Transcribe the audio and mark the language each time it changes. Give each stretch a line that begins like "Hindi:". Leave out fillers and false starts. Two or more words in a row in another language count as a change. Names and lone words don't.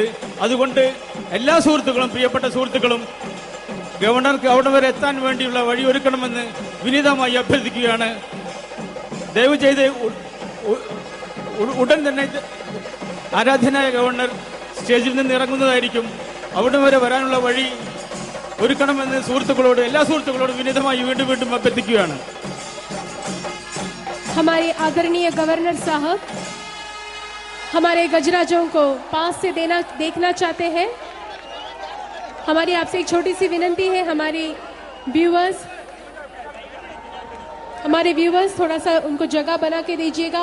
Malayalam: അതുകൊണ്ട് എല്ലാ സുഹൃത്തുക്കളും, പ്രിയപ്പെട്ട സുഹൃത്തുക്കളും, ഗവർണർക്ക് അവിടെ വരെ എത്താൻ വേണ്ടിയുള്ള വഴിയൊരുക്കണമെന്ന് വിനീതമായി അഭ്യർത്ഥിക്കുകയാണ്. ദയവ് ചെയ്ത് ഉടൻ തന്നെ ആരാധ്യനായ ഗവർണർ സ്റ്റേജിൽ നിന്ന് ഇറങ്ങുന്നതായിരിക്കും. അവിടെ വരെ വരാനുള്ള വഴി ഒരുക്കണമെന്ന് സുഹൃത്തുക്കളോട്, എല്ലാ സുഹൃത്തുക്കളോടും വിനീതമായി വീണ്ടും വീണ്ടും അഭ്യർത്ഥിക്കുകയാണ്.
Hindi: हमारे आदरणीय गवर्नर साहब हमारे गजराजों को पास से देखना चाहते हैं. हमारी आपसे एक छोटी सी विनंती है, हमारे व्यूवर्स थोड़ा सा उनको जगह बना के दीजिएगा.